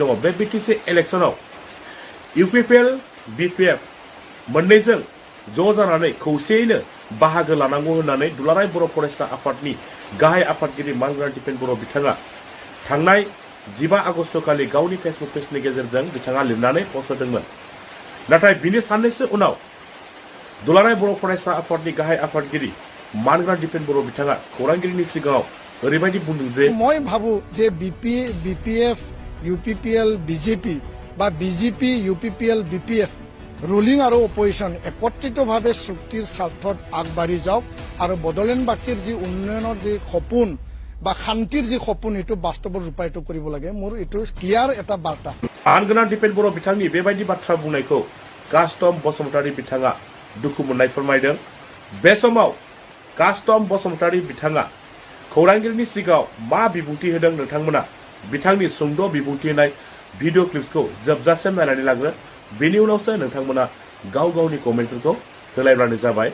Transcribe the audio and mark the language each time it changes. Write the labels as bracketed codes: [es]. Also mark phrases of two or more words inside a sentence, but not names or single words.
[brx] दङ बे BTC इलेक्शनाव UPPL BPF मोननैजों ज' जानानै खौसेयैनो बाहागो लानांगौ होननानै दुलाराय बर' फरायसा आफादनि गाहाय आफादगिरि मानगोनां दिपेन बर' बिथाङा थांनाय 15 आगस्ट खालि गावनि [en] Facebook pageनि [brx] गेजेरजों बिथाङा लिरनानै पस्ट होदोंमोन नाथाय बिनि साननैसो उनाव दुलाराय बर' फरायसा आफादनि गाहाय आफादगिरि मानगोनां दिपेन बर' बिथाङा खौरांगिरिनि सिगाङाव ओरैबायदि बुंदों जे [as] মই ভাবো যে BPF UPPL BJP বা BJP UPPL BPF ৰুলিং আৰু অপজিশ্যন একত্ৰিতভাৱে চুক্তিৰ স্বাৰ্থত আগবাঢ়ি যাওক আৰু বড়োলেণ্ডবাসীৰ যি উন্নয়নৰ যি সপোন বা শান্তিৰ যি সপোন এইটো বাস্তৱত ৰূপায়িত কৰিব লাগে মোৰ এইটো ক্লিয়াৰ এটা বাৰ্তা [brx] मानगोनां दिपेन बर' बिथांनि बेबायदि बाथ्रा बुंनायखौ कास्टम बसुमतारी बिथाङा दुखु मोननाय फोरमायदों बे समाव कास्टम बसुमतारी बिथाङा खौरांगिरिनि सिगाङाव मा बिबुंथि होदों नोंथांमोना बिथांनि सुंद' बिबुंथि होनाय [en] video clipsखौ [brx] जोबजासिम नायनानै लाग्रो बेनि उनावसो नोंथांमोना गाव गावनि कमेन्टफोरखौ होलायब्लानो जाबाय